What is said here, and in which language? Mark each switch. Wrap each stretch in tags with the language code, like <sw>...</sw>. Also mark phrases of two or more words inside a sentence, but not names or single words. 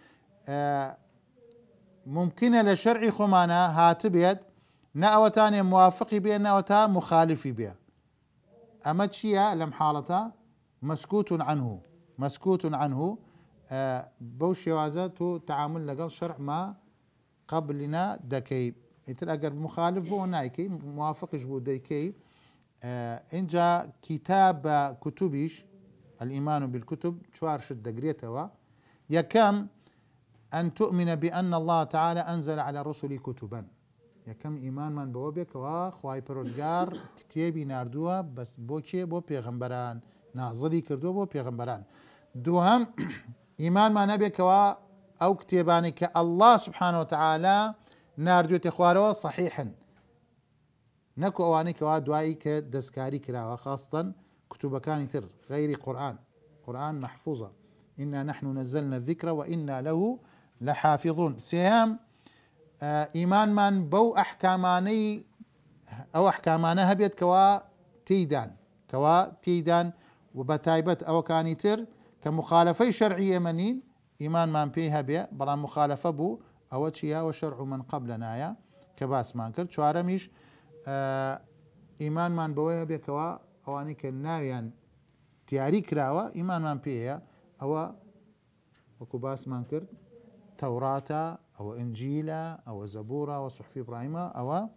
<ckb>ممکنە لە شەرعی خۆمانە هاتبێت نەئەوەتانێ موافقی بێ نەوەتا مخالفی بێ ئەمە چییە لەم حاڵەتە</ckb> <ar>مەسکوت عنه</ar> <ckb>بەو شێوازە تۆ تعامل لەگەڵ</ckb> <ar>شەرع ما قبلنا</ar> <ckb>دەکەی ئیتر ئەگەر مخالف بۆ نایکەی موافقش بوو دەیکەی اینجا کتاب بە کتوبیش</ckb> <ar>الإيمان بالكتب</ar> <ckb>چوار شت دەگرێتەوە یەکەم أن</ckb> <ar>تؤمن بأن الله تعالى أنزل على الرسل كتبا</ar> <ckb>یەکەم ئیمانمان بەوە بێکەوە خوای پەروەردگار کتێبی ناردووە بەس بۆ کێ بۆ پێغەمبەران نازڵی کردووە بۆ پێغەمبەران دووهەم ئیمانمان هەبێکەوە ئەو کتێبانی کە</ckb> <ar>الله سبحانه وتعالى</ar> <ckb>ناردوێتە خوارەوە صحیحن نەکو ئەوانەی کەوا دوایی کە دەستکاری کراوە خاستن کتوبەکانی تر غەیری قورئان محفوظە</ckb> <ar>إنا نحن نزلنا الذكر وإنا له لحافظون</ar> <ckb>سێهەم ئیمانمان بەو ئەحکامانە هەبێت کەوا تێیدان و بە تایبەت ئەوەکانی تر کە مخالفەی شەرعی ئێمە نین ئیمانمان پێی هەبێ بەڵام مخالفە بوو ئەوە چیە و</ckb> <ar>شەرع من قبلنایە</ar> <ckb>کە باسمان کرد چوارەمیش ئیمانمان بەوەی هەبێتەوە ئەوانەی کە ناویان دیاری کراوە ئیمانمان پێەیە ئەوە وەکو باسمان کرد تەوراتە ئەوە ئنجیلە ئەوە زەبوورە و صحفی ئیبراهیمە ئەوە</ckb>